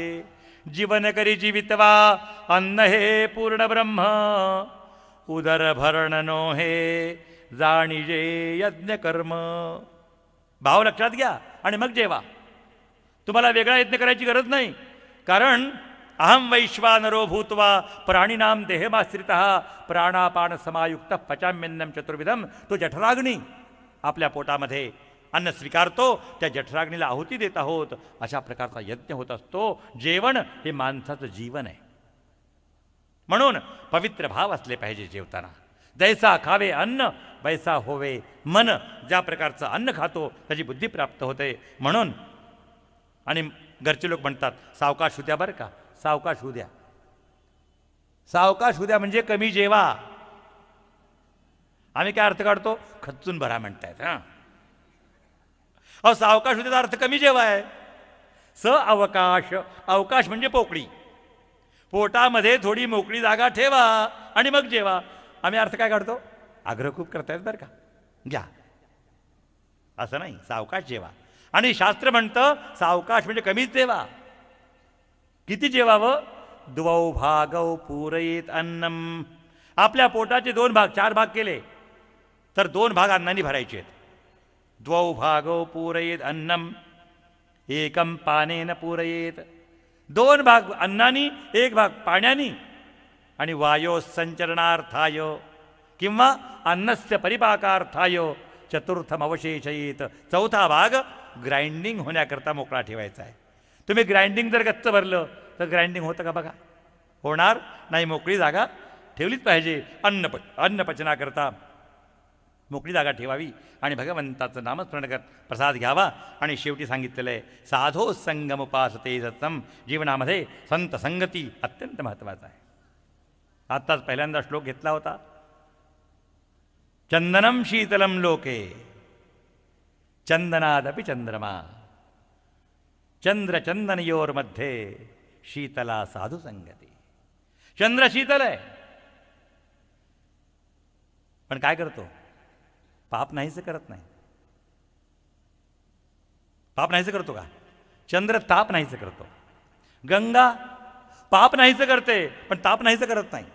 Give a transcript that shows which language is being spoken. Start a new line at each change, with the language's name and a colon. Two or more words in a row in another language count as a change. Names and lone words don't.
Marathi: जीवन करी जीवितवा अन्न हे पूर्ण ब्रह्म. उदर भरण नो हे जाणीजे यज्ञ कर्म. भाव लक्षात घ्या आणि मग जेवा. तुम्हाला वेगळा यज्ञ करायची गरज नाही.
Sanskrit: कारण अहम वैश्वानरो भूत्वा प्राणिनाम देहमाश्रितः प्राणापान समायुक्त पचाम्यन्नम चतुर्विधम.
Marathi: तो जठराग्नी आपल्या पोटामध्ये अन्न स्वीकारतो, त्या जठराग्नीला आहुती देत आहोत. अशा प्रकारचा यज्ञ होत असतो. जेवण हे माणसाचं जीवन आहे. म्हणून पवित्र भाव असले पाहिजे जेवताना.
Hindi: जैसा खावे अन्न वैसा होवे मन.
Marathi: ज्या प्रकारचं अन्न खातो त्याची बुद्धी प्राप्त होते. म्हणून आणि घरचे लोक म्हणतात सावकाश होऊ द्या बरं का, सावकाश होऊ द्या. सावकाश होऊ द्या म्हणजे कमी जेवा. आम्ही काय अर्थ काढतो? खच्चून भरा म्हणतायत. हां, अहो सावकाश होऊ द्याचा अर्थ कमी जेवा आहे. स अवकाश. अवकाश म्हणजे पोकळी. पोटामध्ये थोडी मोकळी जागा ठेवा आणि मग जेवा. आम्ही अर्थ काय काढतो? आग्रह खूप करतायत बरं का, घ्या. असं नाही, सावकाश जेवा. आणि शास्त्र म्हणतं सावकाश म्हणजे कमीच जेवा. किती जेवावं?
Sanskrit: द्वौ भागौ पूरयेत अन्नम.
Marathi: आपल्या पोटाचे 2 भाग 4 भाग केले तर 2 भाग अन्नाने भरायचे आहेत.
Sanskrit: द्वौ भागौ पूरयेत अन्नम एकम पानेन पूरयेत.
Marathi: 2 भाग अन्नानी, 1 भाग पाण्यानी.
Sanskrit: आणि वायो संचरणार्थाय किंवा अन्नस्य परिपाकार्थाय चतुर्थम अवशेषयेत.
Marathi: 4था भाग ग्राइंडिंग होण्याकरता मोकळा ठेवायचा आहे. तुम्ही ग्राइंडिंग जर गच्च भरलं तर ग्राइंडिंग होतं का बघा? होणार नाही. मोकळी जागा ठेवलीच पाहिजे. अन्नपचनाकरता मोकळी जागा ठेवावी आणि भगवंताचं नामस्मरण करत प्रसाद घ्यावा. आणि शेवटी सांगितलेलं आहे
Sanskrit: साधो संगम उपासते सत्सम.
Marathi: जीवनामध्ये संत संगती अत्यंत महत्त्वाचा आहे. आत्ताच पहिल्यांदा श्लोक घेतला होता.
Sanskrit: चंदनम शीतलम लोके चंदनादपि चंद्रमा. चंद्र चंदनयोर्मध्ये शीतला साधू संगती.
Marathi: चंद्र शीतल आहे पण काय करतो? पाप नाहीच करत नाही. पाप नाहीच करतो का? चंद्र ताप नाहीच करतो. गंगा पाप नाहीच करते पण ताप नाहीच करत नाही.